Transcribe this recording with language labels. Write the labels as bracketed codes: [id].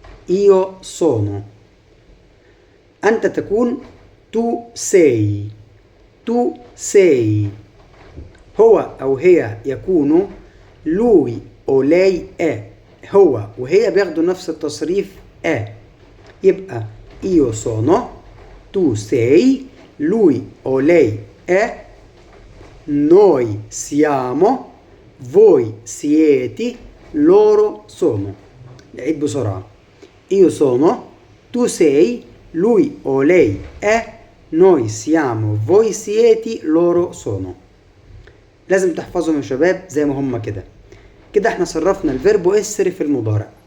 [it] io sono. [ar] أنت تكون [it] tu sei. tu sei. [ar] هو أو هي يكون [it] lui [ar] أو [it] lei è. [ar] هو وهي بياخدوا نفس التصريف [it] è. [ar] يبقى [it] io sono. tu sei. lui [ar] أو [it] lei è. noi siamo. voi siete. loro sono. [ar] نعيد بسرعة. [it] Io sono, tu sei, lui o lei è, noi siamo, voi siete, loro sono. [ar] لازم تحفظهم يا شباب زي ما هم كده. كده احنا صرفنا الفيربو اسري في المضارع.